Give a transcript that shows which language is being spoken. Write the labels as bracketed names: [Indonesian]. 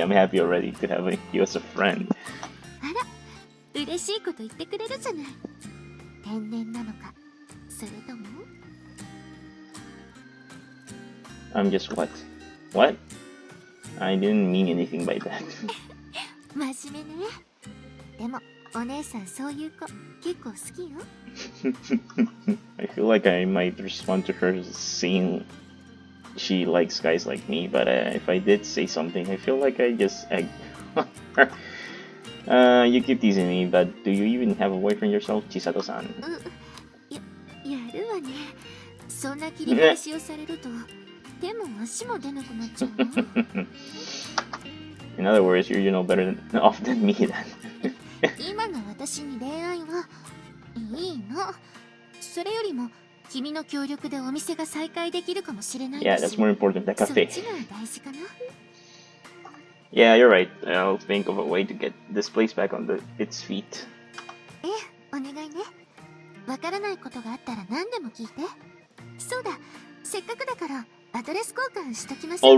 [English] I'm happy already to have you as a friend. [Japanese] あら、嬉しいこと言ってくれるじゃない。天然なのか、それとも [English] I'm just what? What? I didn't mean anything by that. [Japanese] 真面目ね。でも、お姉さんそういう子、結構好きよ。 [English] I feel like I might respond to her saying she likes guys like me, but if I did say something, I feel like I just egged her. You keep teasing me, but do you even have a boyfriend yourself, Chisato-san? [Japanese] やるわね。そんな切り返しをされると、手も足も出なくなっちゃうわ。 [English] In other words, you're better off than me then. [Japanese] 今の私に恋愛はいいの。それよりも君の協力でお店が再開できるかもしれないし。 [English] Yeah, that's more important than [Japanese] そっ [English] cafe. [Japanese] ちが大事かな。 [English] Yeah, you're right. I'll think of a way to get this place back on its feet. [Japanese] ええ、お願いね。わからないことがあったら何でも聞いて。そうだ、せっかくだからアドレス交換しときましょう。